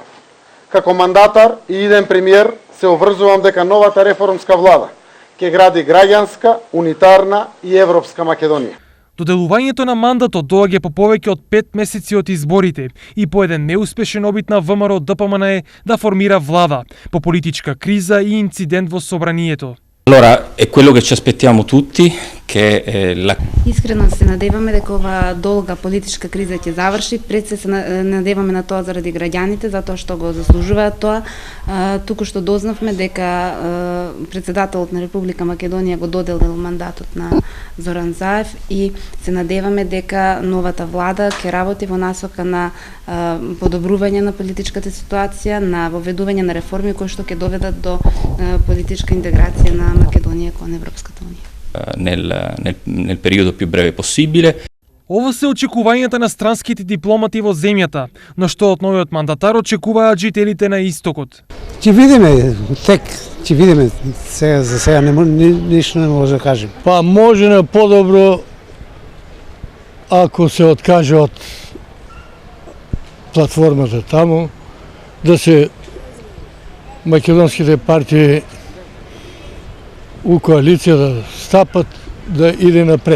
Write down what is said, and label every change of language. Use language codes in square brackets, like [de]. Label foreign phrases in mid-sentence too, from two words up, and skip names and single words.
[mk] Како мандатар и иден премиер се обврзувам дека новата реформска влада ќе гради граѓанска, унитарна и европска Македонија. Доделувањето на мандатот доаѓа по повеќе од 5 месеци од изборите и по еден неуспешен обид на ВМРО ДПМН да формира влада по политичка криза и инцидент во собранието. [it] Allora, è quello che ci aspettiamo tutti, che la... [mk] Искрено се надеваме дека ова долга политичка криза ќе заврши. Пред се надеваме на тоа заради граѓаните, затоа што го заслужуваат тоа. Туку што дознавме дека председателот на Република Македонија го доделил мандатот на Зоран Заев и се надеваме дека новата влада ќе работи во насока на подобрување на политичката ситуација, на воведување на реформи кои што ќе доведат до политичка интеграција на Македонија кон Европската унија. [it] Nel periodo più breve possibile. [mk] Ова се очекувањата на странските дипломати во земјата, но што од новиот мандатар очекуваат жителите на истокот. Ќе видиме, ќе видиме, сега за сега ништо не може да кажем. Па може на подобро ако се откаже од платформата таму, да се македонските партии у коалиција да стапат, да иде напред.